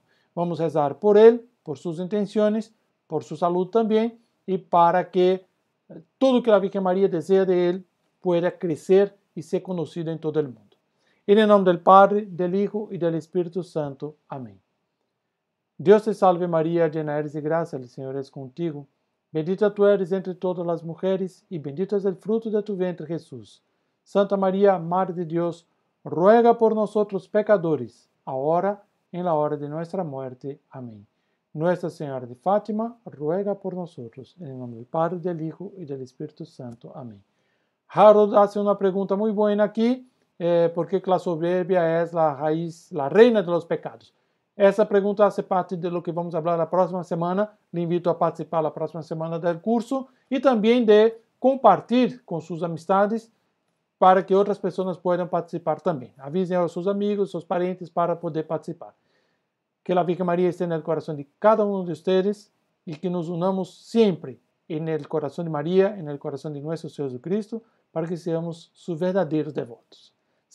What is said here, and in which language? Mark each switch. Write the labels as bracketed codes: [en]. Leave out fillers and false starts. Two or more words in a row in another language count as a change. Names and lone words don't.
[pt] Vamos rezar por ele, por suas intenções, por sua saúde também, e para que tudo que a Virgem Maria deseja de ele pueda crescer e ser conhecido em todo o mundo. Em nome do Padre, do Hijo e do Espírito Santo. Amém. Deus te salve Maria, [es] llena eres de graça, el Señor es contigo. Bendita tú eres entre todas las mujeres, y bendito es el fruto de tu vientre, Jesús. Santa María, Madre de Dios, ruega por nosotros pecadores, ahora en la hora de nuestra muerte. Amén. Nuestra Señora de Fátima, ruega por nosotros. En el nombre del Padre, del Hijo y del Espíritu Santo. Amén. Harold hace una pregunta muy buena aquí, porque la soberbia es la raíz, la reina de los pecados. [pt] Essa pergunta hace parte [es] de lo que [pt] vamos falar na próxima semana. Le invito a participar na próxima semana do curso e também de compartilhar com suas amistades para que outras pessoas possam participar também. Avisem aos seus amigos, seus parentes para poder participar. Que a Virgem Maria esteja no coração de cada um de vocês e que nos unamos sempre no coração de Maria, no coração de nosso Senhor Jesus Cristo, para que sejamos seus verdadeiros devotos.